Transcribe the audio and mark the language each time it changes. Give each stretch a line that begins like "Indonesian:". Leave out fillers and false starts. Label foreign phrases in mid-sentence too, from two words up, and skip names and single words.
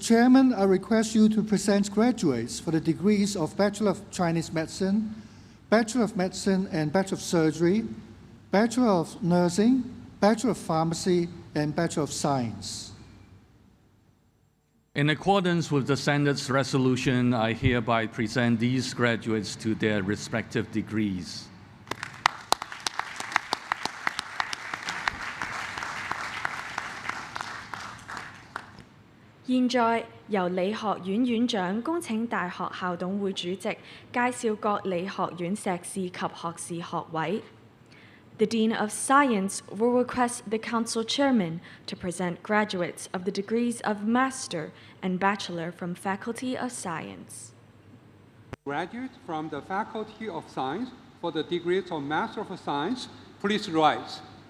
English: Chairman, I request you to present graduates for the degrees of Bachelor of Chinese Medicine, Bachelor of Medicine and Bachelor of Surgery, Bachelor of Nursing, Bachelor of Pharmacy, and Bachelor of Science. In accordance with the Senate's resolution, I hereby present these graduates to their respective degrees.
Cantonese: 現在由理學院院長恭請大學校董會主席介紹各理學院碩士及學士學位。
English: The Dean of Science will request the Council Chairman to present graduates of the degrees of Master and Bachelor from Faculty of Science. Graduates from the Faculty of Science for the degrees of Master of Science, please rise.